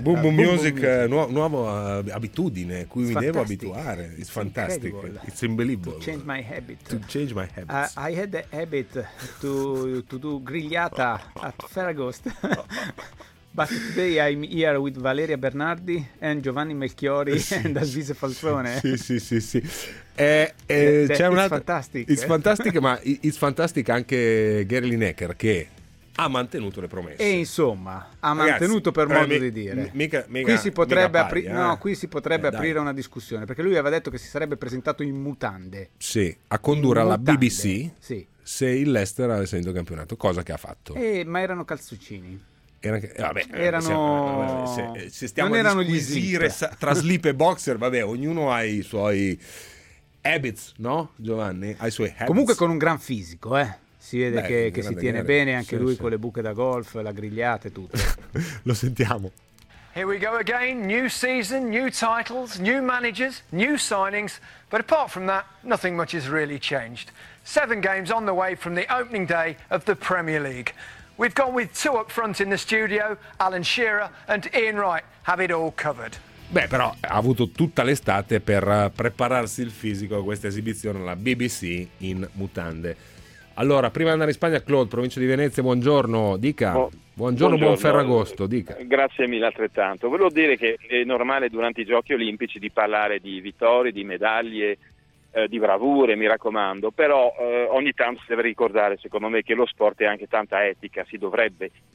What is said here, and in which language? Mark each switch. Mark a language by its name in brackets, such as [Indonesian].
[English] Boom boom music, [Italian] nuova abitudine a cui mi devo abituare. [English] It's fantastic. Incredible. It's unbelievable. To change my habit. I had the habit to do grigliata at Ferragost. But today I'm here with Valeria Bernardi and Giovanni Melchiori, sì, and Aziz Falzone. [Italian] Sì, sì, sì, sì. C'è [English] it's fantastic. It's fantastic, [Italian] ma [English] it's fantastic [Italian] anche Gary Lineker, che ha mantenuto le promesse. E insomma, ha mantenuto, ragazzi, per modo di dire. Qui si potrebbe aprire una discussione, perché lui aveva detto che si sarebbe presentato in mutande. Sì, a condurre alla BBC. Sì. Se il Leicester avesse vinto il campionato, cosa che ha fatto? Ma erano calzoncini. Se stiamo a disquisire tra slip e boxer, vabbè, ognuno ha i suoi habits, no, Giovanni? Ha i suoi habits. Comunque con un gran fisico, si vede che si tiene bene anche lui con le buche da golf, la grigliata e tutto. Lo sentiamo. [English] Here we go again, new season, new titles, new managers, new signings, but apart from that, nothing much has really changed. 7 games on the way from the opening day of the Premier League. We've gone with 2 up front in the studio, Alan Shearer and Ian Wright have it all covered. [Italian] Beh, però ha avuto tutta l'estate per prepararsi il fisico a questa esibizione alla BBC in mutande. Allora, prima di andare in Spagna, Claude, provincia di Venezia, buongiorno, dica. Buongiorno, buon Ferragosto, dica. Grazie mille altrettanto. Volevo dire che è normale durante i giochi olimpici di parlare di vittorie, di medaglie, di bravure, mi raccomando, però ogni tanto si deve ricordare, secondo me, che lo sport è anche tanta etica, si dovrebbe.